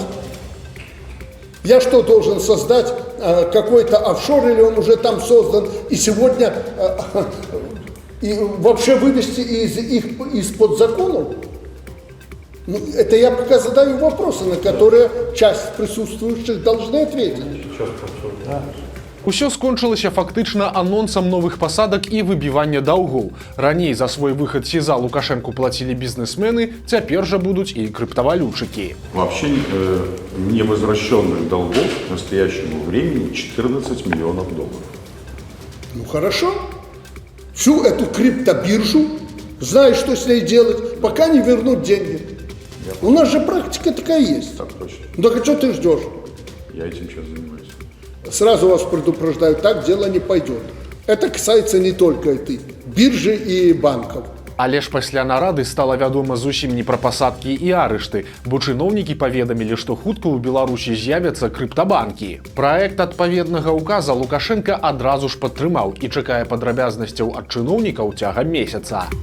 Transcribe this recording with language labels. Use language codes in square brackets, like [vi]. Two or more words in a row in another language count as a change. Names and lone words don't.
[ru] Я что, должен создать какой-то офшор, или он уже там создан, и сегодня и вообще вывести из-под законов? Ну, это я пока задаю вопросы, на которые часть присутствующих должны ответить. [be] Усё скончылася фактычна анонсам новых пасадак і выбівання даўгоў. Раней за свой выхад з СІЗА Лукашэнку плацілі бізнесмены, цяпер жа будуць і крыптавалютчыкі. [ru] Вообще невозвращенных долгов к настоящему времени 14 миллионов долларов. Ну хорошо. Всю эту криптобиржу, знаешь, что с ней делать, пока не вернут деньги. У нас же практика такая есть. Так точно. Ну так а что ты ждешь? Я этим сейчас занимаюсь. Сразу вас предупреждаю, так дело не пойдет. Это касается не только этой биржи и банков. [be] Але ж пасля нарады стала вядома зусім не пра пасадкі і арышты, бо чыноўнікі паведамілі, што хутка ў Беларусі з'явяцца крыптабанкі. Праект адпаведнага ўказа Лукашенка адразу ж падтрымаў і чакае падрабязнасцяў ад чыноўнікаў цягам месяца.